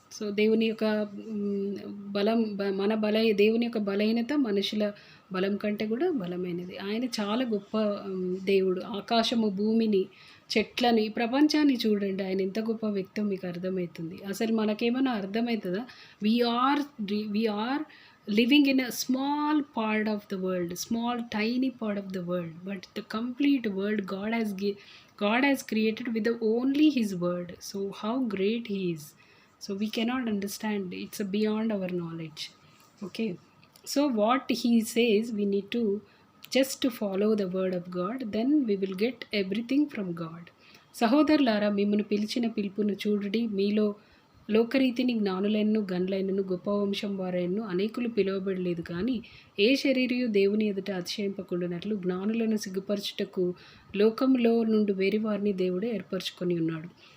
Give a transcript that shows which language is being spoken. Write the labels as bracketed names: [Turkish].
[Telugu] So దేవుని యొక్క బలం దేవుని యొక్క బలహీనత మనుషుల బలం కంటే కూడా బలమైనది. ఆయన చాలా గొప్ప దేవుడు. ఆకాశము, భూమిని, చెట్లని, ఈ ప్రపంచాన్ని చూడండి, ఆయన ఎంత గొప్ప వ్యక్తో మీకు అర్థమవుతుంది. అసలు మనకేమైనా అర్థమవుతుందా? [English] we are living in a small part of the world, small tiny part of the world, but the complete world God has created with only his word. So how great he is. So we cannot understand, it's beyond our knowledge. Okay, so what he says, we need to just follow the word of God, then we will get everything from God. [Telugu] సహోదరులారా, మిమ్మల్ని పిలిచిన పిలుపును చూడుడి. మీలో లోకరీతిని జ్ఞానులైనను గనులైనను గొప్ప వంశం వారైనను అనేకులు పిలువబడలేదు, కానీ ఏ శరీరయు దేవుని ఎదుట అతిశయింపకుండానట్లు జ్ఞానులను సిగ్గుపరచుటకు లోకంలో నుండి వేరే వారిని దేవుడే ఏర్పరచుకొని ఉన్నాడు.